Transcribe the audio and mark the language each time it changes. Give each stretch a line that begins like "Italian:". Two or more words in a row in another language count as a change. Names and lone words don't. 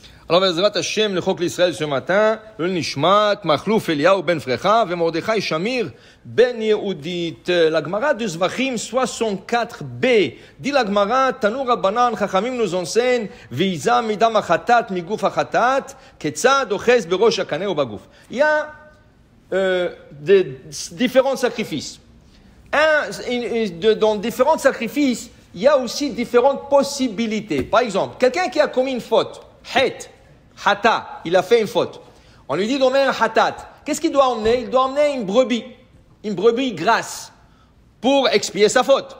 French: Alors,
Hebrew: בעזרת השם,
French: le Chok l'Israël ce matin, le Nishmat, Machlouf Eliyahu ben Frecha, ve Mordechai Shamir ben Yehudit. La Gemara de Zvachim 64b. Dit la Gemara,
Hebrew: תנו רבנן,
French: Chachamim nous enseigne,
Hebrew: ואיזה מדם החטאת, מגוף החטאת, כיצד אוחז בראש הקנה או בגוף.
French: Il y a différents sacrifices. Dans différents sacrifices, il y a aussi différentes possibilités. Par exemple, quelqu'un qui a commis une faute, hata, il a fait une faute. On lui dit d'emmener un hatat. Qu'est-ce qu'il doit emmener? Il doit emmener une brebis grasse, pour expier sa faute.